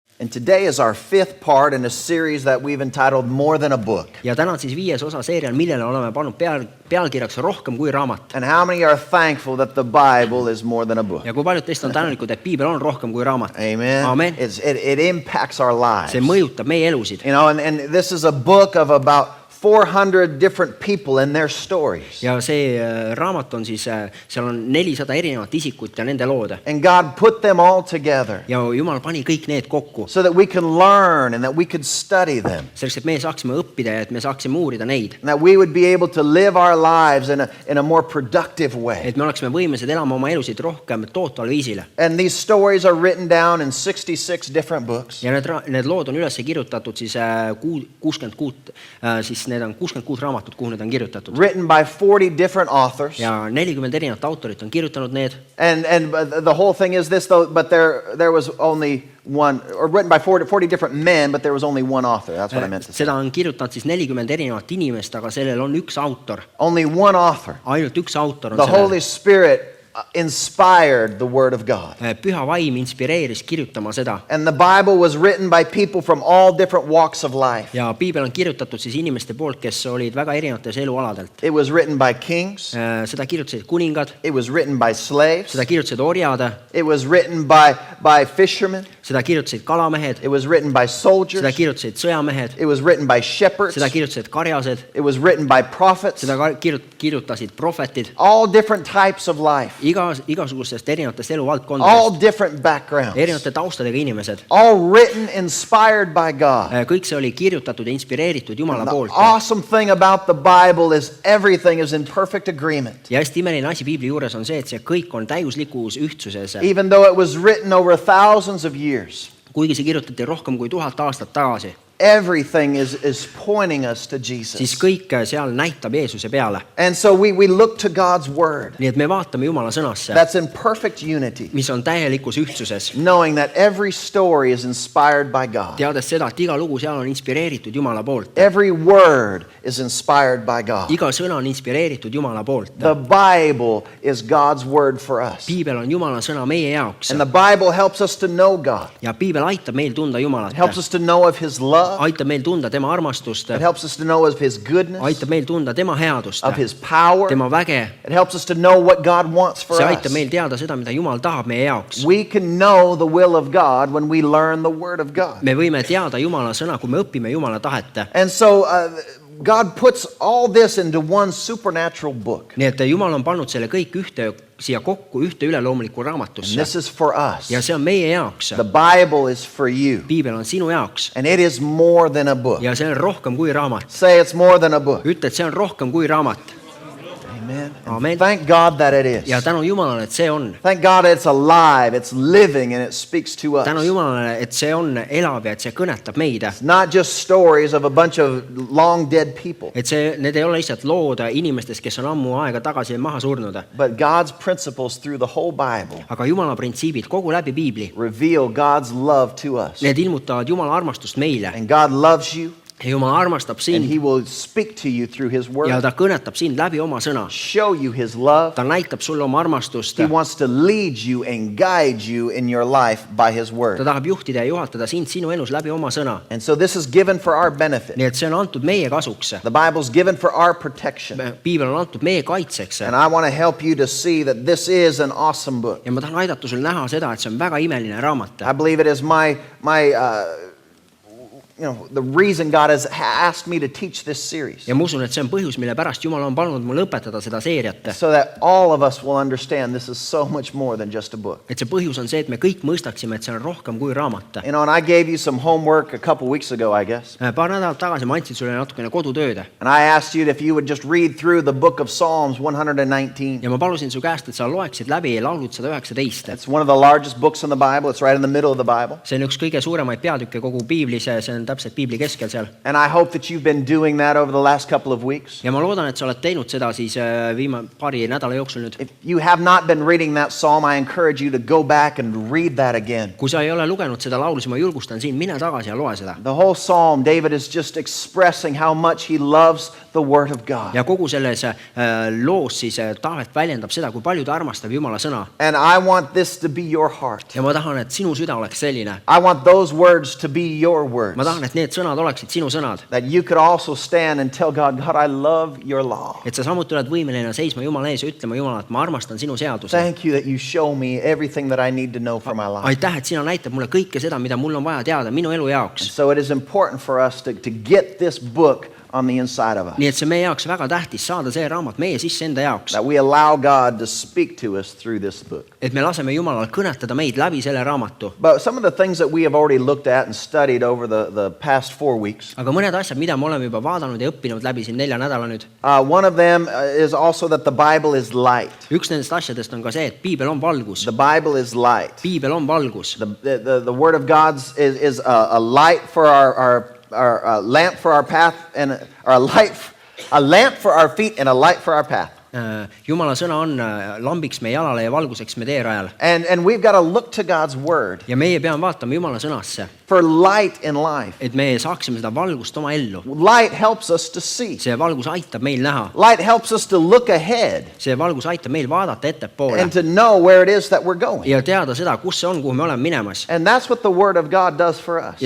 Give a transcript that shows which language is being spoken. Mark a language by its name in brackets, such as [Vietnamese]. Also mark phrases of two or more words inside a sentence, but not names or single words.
[English] And today is our 5th part in a series that we've entitled More Than a Book. [Estonian] Ja täna on siis 5. osa seerial, millele oleme pannud pealkirjaks rohkem kui raamat. [English] And how many are thankful that the Bible is more than a book? [Estonian] Ja kui paljud teist on tänulikud, et piibel on rohkem kui raamat. [English] Amen. [Estonian] Amen. [English] It impacts our lives. [Estonian] See mõjutab meie elusid. [English] You know, and this is a book of about 400 different people and their stories. [Estonian] Ja see raamat on siis, seal on 400 erinevat isikut ja nende lood. [English] And God put them all together [Estonian] Ja Jumal pani kõik need kokku. [English] so that we can learn and that we could study them. [Estonian] Selleks, et me saaksime õppida ja et me saaksime uurida neid. [English] And that we would be able to live our lives in a more productive way. [Estonian] Et me oleksime võimelised elama oma elusid rohkem tootval viisile. [English] And these stories are written down in 66 different books. [Estonian] Ja need lood on üles kirjutatud siis 66, siis need on 66 raamatut, kuhu need on kirjutatud. [English] Written by 40 different authors. [Estonian] Ja 40 erinevat autorit on kirjutanud need. [English] And the whole thing is this though, but there was only one, or written by 40 different men, but there was only one author. That's what I meant to say. [Estonian] Seda on kirjutanud siis 40 erinevat inimest, aga sellel on üks autor. [English] Only one author. [Estonian] Ainult üks autor on [English] The [Estonian] sellel. [English] Holy Spirit inspired the Word of God. [Estonian] Püha vaim inspireeris kirjutama seda. [English] And the Bible was written by people from all different walks of life. [Estonian] Ja piibel on kirjutatud siis inimeste poolt, kes olid väga erinevates elualadelt. [English] It was written by kings. [Estonian] Seda kirjutasid kuningad. [English] It was written by slaves. [Estonian] Seda kirjutasid orjad. [English] It was written by fishermen. [Estonian] Seda kirjutasid kalamehed. [English] It was written by soldiers. [Estonian] Seda kirjutasid sõjamehed. [English] It was written by shepherds. [Estonian] Seda kirjutasid karjased. [English] It was written by prophets. [Estonian] Seda kirjutasid prohvetid. [English] All different types of life. [Estonian] Igasugustest erinevatest [English] All [Estonian] eluvaldkondadest. [English] different backgrounds. [Estonian] Erinevate taustadega inimesed. [English] All written, inspired by God. [Estonian] Kõik see oli kirjutatud ja inspireeritud Jumala [English] The [Estonian] poolt. [English] awesome thing about the Bible is everything is in perfect agreement. [Estonian] Ja hästi imeline asi piibli juures on see, et see kõik on täiuslikus ühtsuses. [English] Even though it was written over thousands of years, [Estonian] Kuigi see kirjutati rohkem kui 1000 aastat tagasi, [English] everything is pointing us to [Estonian] siis [English] Jesus. [Estonian] kõik seal näitab Jeesuse peale. [English] And so we look to God's Word [Estonian] Nii et me vaatame Jumala sõnasse, [English] that's in perfect unity, [Estonian] mis on täielikus ühtsuses, [English] knowing that every story is inspired by God. [Estonian] teades seda, et iga lugu seal on inspireeritud Jumala poolt. [English] Every word is inspired by God. [Estonian] Iga sõna on inspireeritud Jumala poolt. [English] The Bible is God's Word for us. [Estonian] Piibel on Jumala sõna meie jaoks. [English] And the Bible helps us to know God. [Estonian] Ja piibel aitab meil tunda Jumalat. [English] It helps us to know of His love. [Estonian] Aitab meil tunda tema armastust. [English] It helps us to know of His goodness, [Estonian] Aitab meil tunda tema headust. [English] of His power. [Estonian] Tema väge. [English] It helps us to know what God wants for [Estonian] See [English] us. [Estonian] aitab meil teada seda, mida Jumal tahab meie jaoks. [English] We can know the will of God when we learn the Word of God. [Estonian] Me võime teada Jumala sõna, kui me õpime Jumala tahet. [English] And so God puts all this into one supernatural book. [Estonian] Nii et Jumal on pannud selle kõik siia kokku ühte üleloomulikku [English] And [Estonian] raamatusse. [English] this is for us. [Estonian] Ja see on meie jaoks. [English] The Bible is for you. [Estonian] Piibel on sinu jaoks. [English] And it is more than a book. [Estonian] Ja see on rohkem kui raamat. [English] Say it's more than a book. [Estonian] Ütle, et see on rohkem kui raamat. [English] Amen. [Estonian] Amen. [English] Thank God that it is. [Estonian] Ja tänu Jumalale, et see on. [English] Thank God it's alive, it's living, and it speaks to us. [Estonian] Tänu Jumalale, et see on elav ja et see kõnetab meid. [English] Not just stories of a bunch of long dead people, [Estonian] Et need ei ole lihtsalt lood inimestest, kes on ammu aega tagasi maha surnud. [English] but God's principles through the whole Bible [Estonian] Aga Jumala printsiibid kogu läbi Piibli, [English] reveal God's love to us. [Estonian] need ilmutavad Jumala armastust meile. [English] And God loves you, [Estonian] Ja Jumal armastab [English] and [Estonian] sind [English] He will speak to you through His [Estonian] ja [English] Word, [Estonian] ta kõnetab sind läbi oma sõna. [English] show you His love. [Estonian] Ta näitab sulle oma armastust. [English] He wants to lead you and guide you in your life by His [Estonian] Ta [English] Word. [Estonian] tahab juhtida ja juhatada sind sinu elus läbi oma sõna. [English] And so this is given for our benefit. [Estonian] Nii et see on antud meie kasuks. [English] The Bible's given for our protection. [Estonian] Piibel on antud meie kaitseks. [English] And I want to help you to see that this is an awesome book. [Estonian] Ja ma tahan aidata sul näha seda, et see on väga imeline raamat. [English] I believe it is the reason God has asked me to teach this series, [Estonian] Ja ma usun, et see on põhjus, mille pärast Jumal on pannud mul õpetada seda seeriat. [English] so that all of us will understand this is so much more than just a book. [Estonian] Et see põhjus on see, et me kõik mõistaksime, et see on rohkem kui raamat. [English] You know, and I gave you some homework a couple weeks ago, I guess. [Estonian] Paar nädalat tagasi ma andsin sulle natukene kodutööd. [English] And I asked you if you would just read through the book of Psalms 119. [Estonian] Ja ma palusin su käest, et sa loeksid läbi laulud 119. [English] It's one of the largest books in the Bible. It's right in the middle of the Bible. [Estonian] See on üks kõige suuremaid peatükke kogu Piiblis. See on täpselt piibli keskel seal. [English] And I hope that you've been doing that over the last couple of weeks. [Estonian] Ja ma loodan, et sa oled teinud seda siis paari nädala jooksul nüüd. [English] If you have not been reading that psalm, I encourage you to go back and read that again. [Estonian] Kui sa ei ole lugenud seda laulu, siis ma julgustan sind, mine tagasi ja loe seda. [English] The whole psalm, David is just expressing how much he loves the word of God. [Estonian] Ja kogu selles loos siis Taavet väljendab seda, kui palju ta armastab Jumala sõna. [English] And I want this to be your heart. [Estonian] Ja ma tahan, et sinu süda oleks selline. [English] I want those words to be your words. [Estonian] Ma tahan, et need sõnad oleksid sinu sõnad. [English] That you could also stand and tell God, God, I love your law. [Estonian] Et sa samuti oled võimeline seisma Jumala ees ja ütlema Jumala, et ma armastan sinu seaduse. [English] Thank you that you show me everything that I need to know for my life. [Estonian] Aitäh, et sina näitab mulle kõike seda, mida mul on vaja teada minu elu jaoks. [English] So it is important for us to get this book on the inside of us. [Estonian] Nii et see meie jaoks väga tähtis saada see raamat meie sisse enda jaoks. [English] That we allow God to speak to us through this book. [Estonian] Et me laseme Jumalal kõnetada meid läbi selle raamatu. [English] But some of the things that we have already looked at and studied over the past 4 weeks. [Estonian] Aga mõned asjad, mida me oleme juba vaadanud ja õppinud läbi siin 4 nädala nüüd. [English] One of them is also that the Bible is light. [Estonian] Üks nendest asjadest on ka see, et piibel on valgus. [English] The Bible is light. [Estonian] Piibel on valgus. [English] The Word of God is a light for our lamp for our path and a lamp for our feet and a light for our path. [Estonian] Jumala sõna on lambiks meie jalale ja valguseks me teerajal. [English] And we've got to look to God's word. [Estonian] Ja meie peame vaatama Jumala sõnasse. [English] For light in life. [Estonian] Et me saaksime seda valgust oma ellu. [English] Light helps us to see. [Estonian] See valgus aitab meil näha. [English] Light helps us to look ahead. [Estonian] See valgus aitab meil vaadata ettepoole. [English] And to know where it is that we're going. [Estonian] Ja teada seda, kus see on, kuhu me oleme minemas. [English] And that's what the word of God does for us.